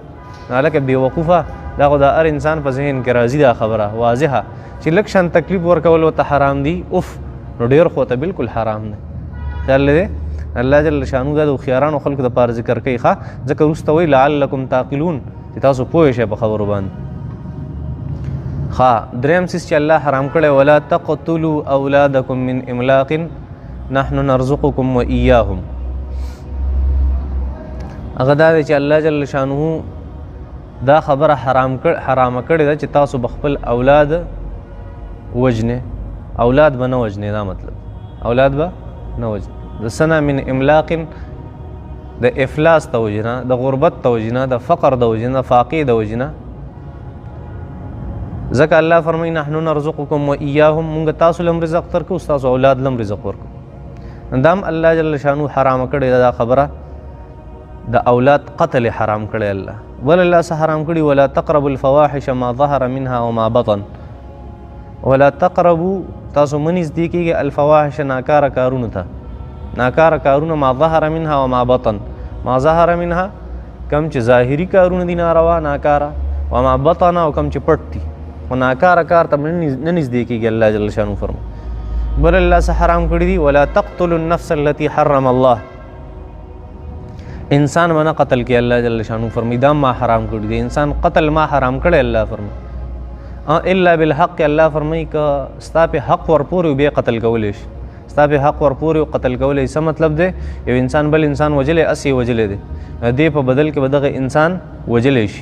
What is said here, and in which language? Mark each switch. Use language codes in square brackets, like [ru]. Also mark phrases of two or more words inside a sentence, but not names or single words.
[ps] نو هلکه بېوقوفه دا خو د هر انسان په ذهن کې راځي دا خبره واضحه چې لږ شان تکلیف ورکول ورته حرام دي، اف نو ډېر خو ته بالکل حرام دی. خیال دی الله جل شانو دا د هوښیارانو خلکو دپاره ذکر کوي ښه، ځکه وروسته وایي [ar] لعلکم تعقلون [ps] چې تاسو پوه شئ په خبرو باندې. ښه دریم څیز چې الله حرام کړی [ar] ولا تقتلوا اولادکم من املاق نحن نرزقکم و ایاهم. [ps] هغه دا دی چې الله جل شانو دا خبره حرامه کړې ده چې تاسو به خپل اولاد وجنې. اولاد به نه وجنې، دا مطلب اولاد به نه وجنې. د سنه [ar] من املاق [ps] د افلاس د وجنه، د غربت د وجنه، د فقر د وجنه، فاقې د وجنه. ځکه الله فرمایي [ar] نحن نرزقکم و ایاهم، [ps] مونږ تاسو لم رزق درکو، ستاسو اولاد لم رزق ورکو. دا هم الله جل شانو حرامه کړې ده دا خبره، د اولاد قتل حرام کړی الله. ول الله څه حرام کړي؟ [ar] ولا تقربوا الفواحش ما ظهر منها وما بطن. ولا تقربوا، [ps] تاسو مه نږدې کېږئ الفواحش ناکاره کارونو ته، ناکاره کارونه [ar] ما ظهر منها وما بطن. ما ظهر منها [ps] کم چې ظاهري کارونه دي ناروا ناکاره، [ar] وما بطن [ps] او کم چې پټ دي. و ناکاره کار ته نه نږدې کېږي الله جل شانو فرمایي. بل الله څه حرام کړي دي؟ [ar] ولا تقتلوا النفس التي حرم الله. [ps] انسان منه قتل کې الله جل شانو فرمایي دا ما حرام کړي دي. انسان قتل ما حرام کړی الله فرمایي. [ar] الا بالحق، [ps] الله فرمایي که ستا په حق ورپورې بیا قتل کولی شي، ستا په حق ورپورې قتل کولی شي. څه مطلب دی؟ یو انسان بل انسان وجلی، اسې وجلی دی، دې په بدل کې به دغه انسان وجلی شي.